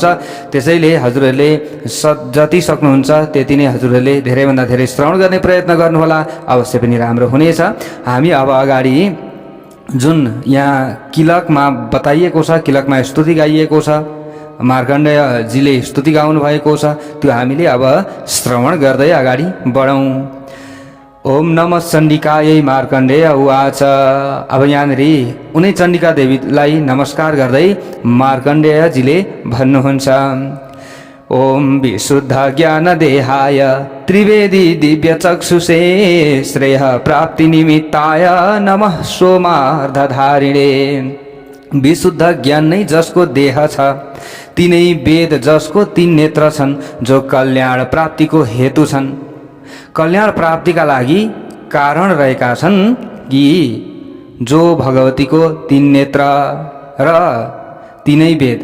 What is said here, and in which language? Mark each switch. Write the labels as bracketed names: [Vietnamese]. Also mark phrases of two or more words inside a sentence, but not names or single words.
[Nepali] त्यसैले हजुरहरूले जति सक्नुहुन्छ त्यति नै हजुरहरूले धेरैभन्दा धेरै श्रवण गर्ने प्रयत्न गर्नुहोला, अवश्य पनि राम्रो हुनेछ। हामी अब अगाडि जुन यहाँ किलकमा बताइएको छ, किलकमा स्तुति गाइएको छ, मार्कण्डेयजीले स्तुति गाउनु भएको छ, त्यो हामीले अब श्रवण गर्दै अगाडि बढौं। [Sanskrit] ओम नमः चण्डिकायै मार्कण्डेय उवाच। [Nepali] अब यहाँनिर उनै चण्डिका देवीलाई नमस्कार गर्दै मार्कण्डेयजीले भन्नुहुन्छ, [Sanskrit] ओम विशुद्ध ज्ञान देहाय त्रिवेदी दिव्य चक्षुषे श्रेय प्राप्ति निमित्ताय नमः सोमार्धधारिणे। [Nepali] विशुद्ध ज्ञान नै जसको देह छ, तिनै वेद जसको 3 नेत्र छन्, जो कल्याण प्राप्तिको हेतु छन्, कल्याण प्राप्तिका लागि कारण रहेका छन् कि जो भगवतीको 3 नेत्र र 3 वेद।